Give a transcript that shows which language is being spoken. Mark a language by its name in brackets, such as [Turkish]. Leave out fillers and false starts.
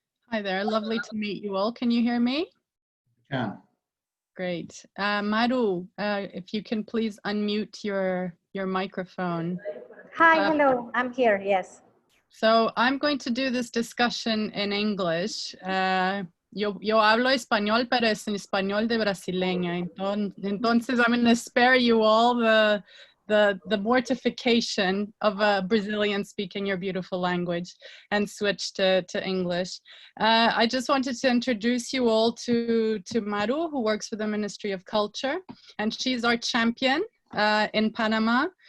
[English] Hi there, lovely to meet you all. Can you hear me? You can. Great. Maru, if you can please unmute your microphone. Hi, hello, I'm here, yes. So I'm going to do this discussion in English. [Spanish] Yo hablo español, pero es en español de brasileña. Entonces [English] I'm going to spare you all the the mortification of a Brazilian speaking your beautiful language and switch to English. I just wanted to introduce you all to Maru, who works for the Ministry of Culture, and she's our champion in Panama.